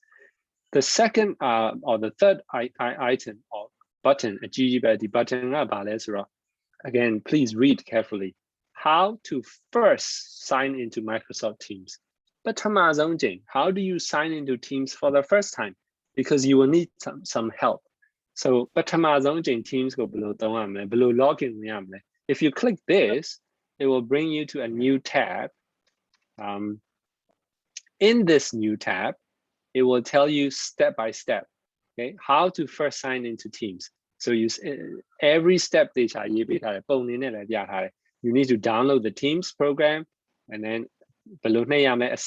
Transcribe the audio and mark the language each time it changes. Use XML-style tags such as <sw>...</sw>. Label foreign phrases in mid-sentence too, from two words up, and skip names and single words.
<en>The second or the third item or button, the button, again, please read carefully. How to first sign into Microsoft Teams. But how do you sign into Teams for the first time? Because you will need some help. So</en> <my>ပထမဆုံးချိန် Teams ကိုဘယ်လိုသုံးရမလဲ ဘယ်လို login ဝင်ရမလဲ</my> <en>If you click this, it will bring you to a new tab. In this new tab, it will tell you step by step, okay, how to first sign into Teams. So every step you need to download the Teams program, and then etc.</en>